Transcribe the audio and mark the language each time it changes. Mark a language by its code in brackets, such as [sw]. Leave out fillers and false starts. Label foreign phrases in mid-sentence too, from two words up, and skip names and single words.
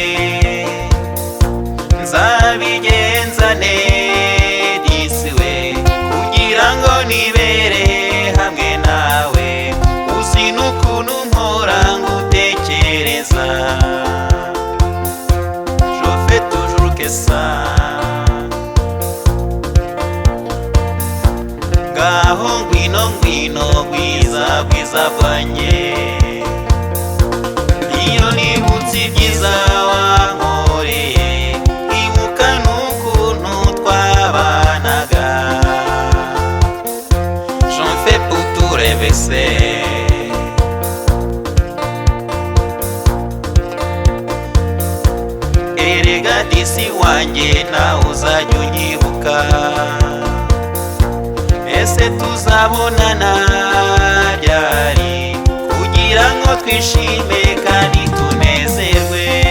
[rw] nzabigenzane disiwe, kugira ngo nibere hamwe nawe. Uzi n'ukuntu mpora ngutekereza, [fr] je fais toujours que ça. [rw] Ngaho ngwino ngwino bwiza bwiza bwanjye, iyo nibutse ibyiza wankoreye, ibuka n'ukuntu twabanaga. [fr] J'en fais pour tout rêver. [rw] Erega disi wanjye nawe uzajya unyibuka. Ese tuzabonana ryari, kugira ngo twishime kandi tunezerwe.